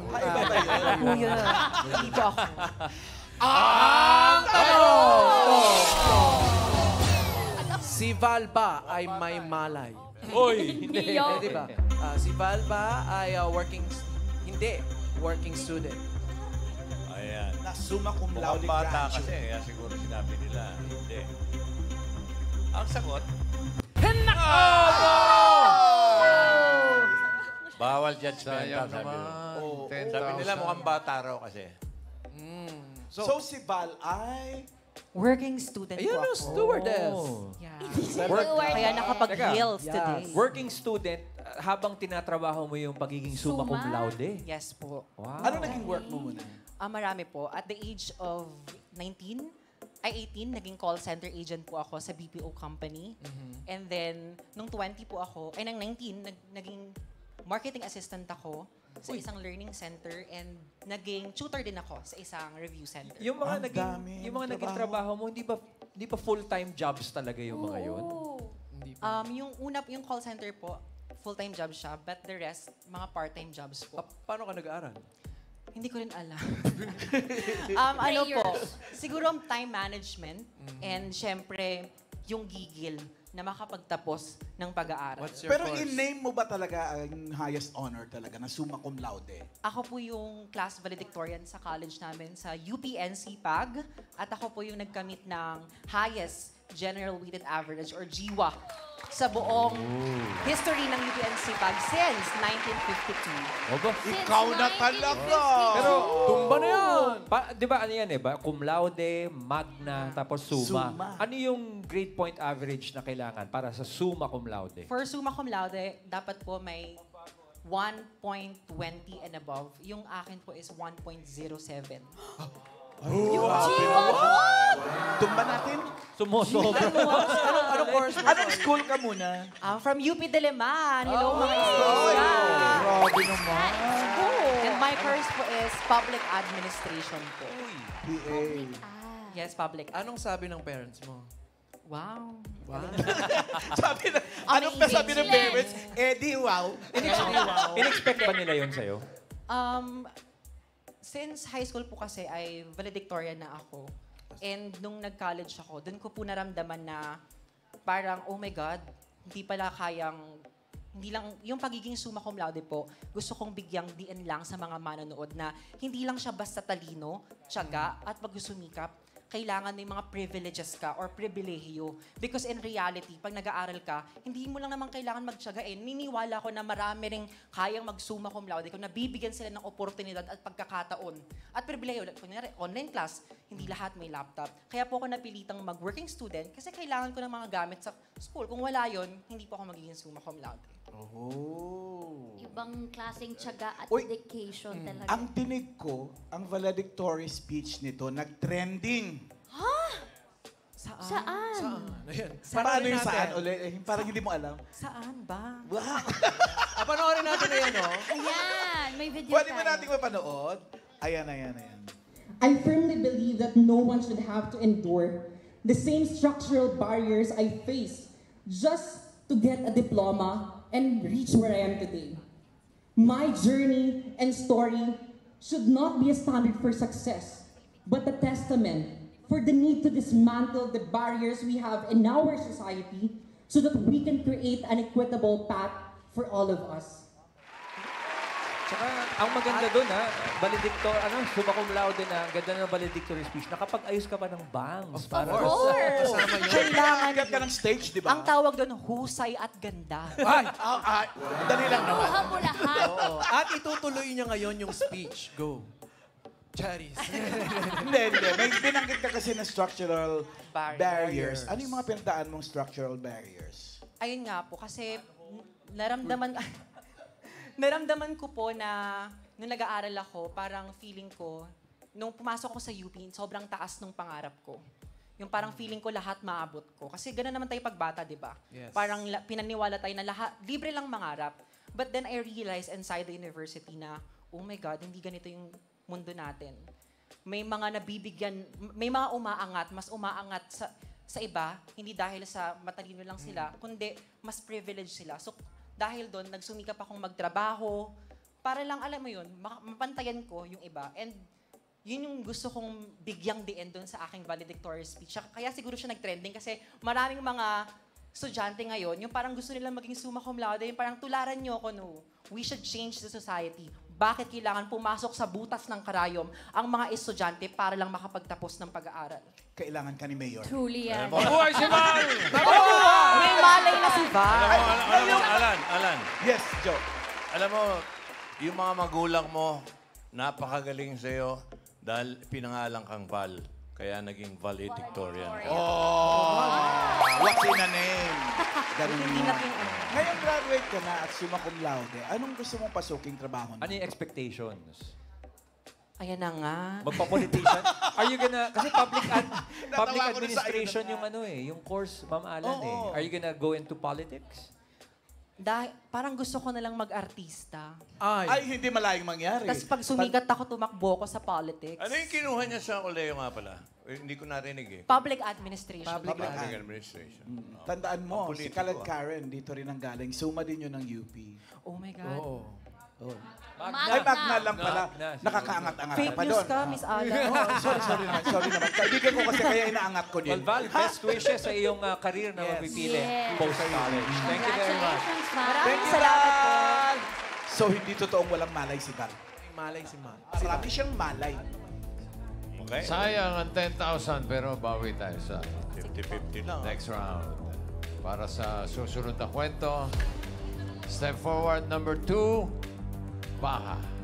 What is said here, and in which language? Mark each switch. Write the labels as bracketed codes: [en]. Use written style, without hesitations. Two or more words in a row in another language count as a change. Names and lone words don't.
[tl] Kuya, hindi po ako. Si Val ba ay may malay? Hindi yun. Di ba? Si Val ba ay working student? Ayan. Na summa cum laude Mukhang bata graduate. kasi, kaya siguro sinabi nila. Hindi. Ang sagot, bawal judgmental, Sayang sabi nila. naman. 10,000. Sabi nila mukhang bata raw kasi. So, si Val ay... [en] Working student [tl] Ayun, po no, ako. stewardess. Yeah. Work. Kaya nakapag-heels Yes. today. [en] Working student, [tl] habang tinatrabaho mo yung pagiging summa cum Summa? laude. Yes po. Wow. Ano naging work mo muna? Marami po. [en] At the age of 18, [tl] naging [en] call center agent [tl] po ako sa [en] BPO company. [tl] And then, nung 20 po ako, ay nang 19, naging [en] marketing assistant [tl] ako sa isang [en] learning center [tl] and naging tutor din ako sa isang [en] review center. [tl] Yung mga Ang naging daming yung mga naging trabaho. trabaho mo, hindi ba [en] full-time jobs [tl] talaga yung mga yun? Yung [en] call center [tl] po, [en] full-time job [tl] siya, [en] but the rest, [tl] mga [en] part-time jobs [tl] po. Paano ka nag-aaral? Hindi ko rin alam. Ano po, siguro ang [en] time management [tl] and syempre yung gigil na makapagtapos ng pag-aaral. [en] What's your [tl] Pero [en] course? [tl] in-name mo ba talaga ang highest honor talaga na summa cum laude? Ako po yung [en] class valedictorian [tl] sa college namin sa UPNC PAG at ako po yung nagkamit ng [en] highest general weighted average or GWA [tl] sa buong history ng UPNC PAG since 1952. Oba. Ikaw na talaga! Pero, Tumba na yan! di ba ano yan eh? Cum laude, magna, tapos summa. Summa. Ano yung grade point average na kailangan para sa summa cum laude? [en] For summa cum laude, [tl] dapat po may 1.20 [en] and above. [tl] Yung akin po is 1.07. Tumba natin. Sumusobra. Anong course mo? Anong school ka muna? From UP Diliman. Hello mga estudyante. Grabe naman. [en] And my course po is public administration po. PA. Yes, public. [tl] Anong sabi ng parents mo? Wow. Sabi na, anong pa sabi ng parents? Eddie, wow. In-expect ba nila yun sa'yo? Since high school po kasi ay valedictorian na ako. And nung nag-college ako, dun ko po naramdaman na parang, [en] oh my God, [tl] hindi pala kayang, hindi lang, yung pagiging summa cum laude po, gusto kong bigyang diin lang sa mga manonood na hindi lang siya basta talino, tiyaga, at pag-sumikap, kailangan may mga privileges ka or pribilehiyo. [en] Because in reality, [tl] pag nag-aaral ka, hindi mo lang naman kailangan magtiyagain. Niniwala ko na marami ring kayang mag-summa cum laude kung nabibigyan sila ng oportunidad at pagkakataon. At pribilehiyo, kunyari, online class, hindi lahat may laptop. Kaya po ako napilitang mag- [en] working student [tl] kasi kailangan ko ng mga gamit sa school. Kung wala yon, hindi po ako magiging summa cum laude. Ibang klaseng tiyaga at Uy, dedication talaga. Ang tinig ko, ang [en] valedictory speech [tl] nito, nag-trending. Saan? Ayan. Paano Panoorin yung saan natin. ulit? Parang hindi mo alam. Saan ba? Panoorin natin na yan, oh. Ayan, may video Pwede ba tayo. natin mapanood? Ayan. [en] I firmly believe that no one should have to endure the same structural barriers I face just to get a diploma and reach where I am today. My journey and story should not be a standard for success, but a testament for the need to dismantle the barriers we have in our society so that we can create an equitable path for all of us. [tl] Tsaka, ang maganda doon summa cum laude na, ang ganda ng [en] valedictory speech, [tl] nakapag-ayos ka pa ng bangs. Para [en] Of course! Kailangan [tl] Agad ka ng stage, di ba? Ang tawag doon, husay at ganda. Dali lang naman. Kuha mo lahat. At itutuloy niya ngayon yung speech. Go. Charis. Hindi. May binanggit ka kasi ng [en] structural barriers. [tl] Ano yung mga pinagdaan mong [en] structural barriers? [tl] Ayun nga po, kasi naramdaman ko po na nung nag-aaral ako, parang feeling ko, nung pumasok ko sa UP, sobrang taas nung pangarap ko. Yung parang feeling ko lahat maabot ko. Kasi gano'n naman tayo pagbata, di ba? Yes. Parang pinaniwala tayo na lahat, libre lang mangarap. [en] But then I realized inside the university na, oh my God, [tl] hindi ganito yung mundo natin. May mga nabibigyan, may mga umaangat, mas umaangat sa iba, hindi dahil sa matalino lang sila, kundi mas privileged sila. So dahil doon, nagsumikap akong magtrabaho, para lang, alam mo yun, mapantayan ko yung iba. And yun yung gusto kong bigyang diin doon sa aking [en] valedictory speech. [tl] Kaya siguro siya nag-trending kasi maraming mga estudyante ngayon, yung parang gusto nilang maging summa cum laude, yung parang tularan niyo ako, no. [en] We should change the society. [tl] Bakit kailangan pumasok sa butas ng karayom ang mga estudyante para lang makapagtapos ng pag-aaral? Kailangan ka ni Mayor. Truly yan. Mabuhay si Val! May malay na si Val. Alam mo, Alan. Yes, Joe. Alam mo, yung mga magulang mo, napakagaling sa'yo dahil pinangalan kang Val. Kaya naging valedictorian. [en] What's in a name? [tl] Ganun yun. Ngayon graduate ka na at summa cum laude, anong gusto mong pasuking trabaho na? Ano yung expectations? Ayan na nga. [en] Magpa-politician? Are you gonna... [tl] Kasi public Natawa ko na sa administration iyo na- yung course, Ma'am Alan eh. [en] Are you gonna go into politics? [tl] Parang gusto ko na lang mag-artista. Ay, hindi malayong mangyari. Tapos pag sumigat ako, tumakbo ko sa politics. Ano yung kinuha niya sa Oleo nga pala? Hindi ko narinig eh. [en] Public administration. Public administration. [tl] Tandaan mo, Ang si politiko, Kalad Karen, dito rin ang galing. Suma din yun ng UP. Oh my God. Ay, Magna lang pala. Magna. Nakakaangat-angat Fake pa news doon. ka, Miss Ala. Sorry naman. Kaibigan ko kasi kaya inaangat ko din. Well, Val, [en] best wishes [tl] sa iyong career na mapipili post-college. [en] Thank you very much. [tl] Congratulations, Val. Maraming salamat po. So, hindi totoong walang malay si Val. Malay si Mal. Marami siyang malay. Okay? Sayang ang 10,000 pero bawi tayo sa 50-50 lang. next round. Para sa susunod na kwento, [en] step forward [tl] number 2, Baha.